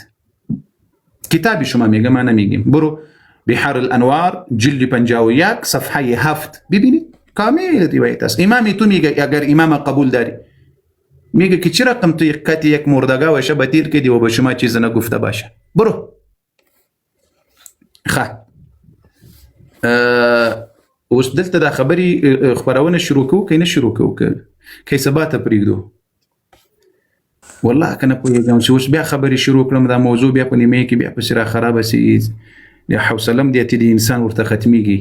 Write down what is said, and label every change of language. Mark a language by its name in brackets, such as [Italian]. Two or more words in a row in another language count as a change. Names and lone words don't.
[Persian] کتابی شما میگه من نمیگیم. برو بحار الانوار جلد 51 صفحه 7 ببینید کامل روایت است. امامی تو میگه اگر امام قبول داری میگه که چرا رقم تو یک مردگاه و شب تیر کردی و به شما چیز نگفته باشه. [Pashto] برو اوس دلته دا خبري خبرونه شروع کوو کینه شروع کوو کی ثبات پرېږدو والله کنه پوهېږم چې اوس بیا خبري شروع کړم دا موضوع بیا په نیمه کې بیا پسې را خرابه سي یا حوصلم دې ته د انسان ورته ختميږي.